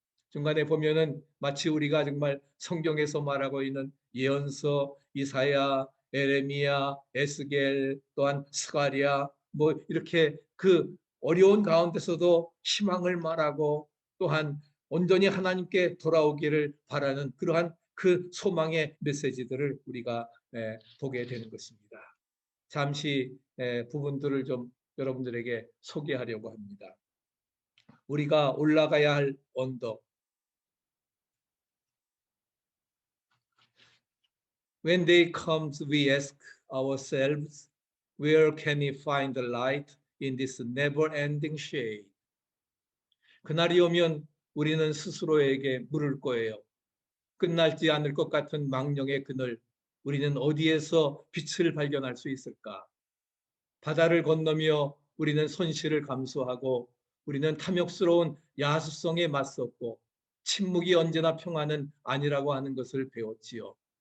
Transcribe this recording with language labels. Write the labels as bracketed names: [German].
[Korean] 중간에 보면은 마치 우리가 정말 성경에서 말하고 있는 예언서, 이사야, 에레미야, 에스겔, 또한 스가랴, 뭐 이렇게 그 어려운 가운데서도 희망을 말하고 또한 온전히 하나님께 돌아오기를 바라는 그러한 그 소망의 메시지들을 우리가 보게 되는 것입니다. 잠시 부분들을 좀 여러분들에게 소개하려고 합니다. 우리가 올라가야 할 언덕. [English] When day comes, we ask ourselves, where can we find the light in this never-ending shade? [Korean] 그날이 오면 우리는 스스로에게 물을 거예요. 끝나지 않을 것 같은 망령의 그늘, 우리는 어디에서 빛을 발견할 수 있을까? 바다를 건너며 우리는 손실을 감수하고 우리는 탐욕스러운 야수성에 맞섰고 침묵이 언제나 평화는 아니라고 하는 것을 배웠지요.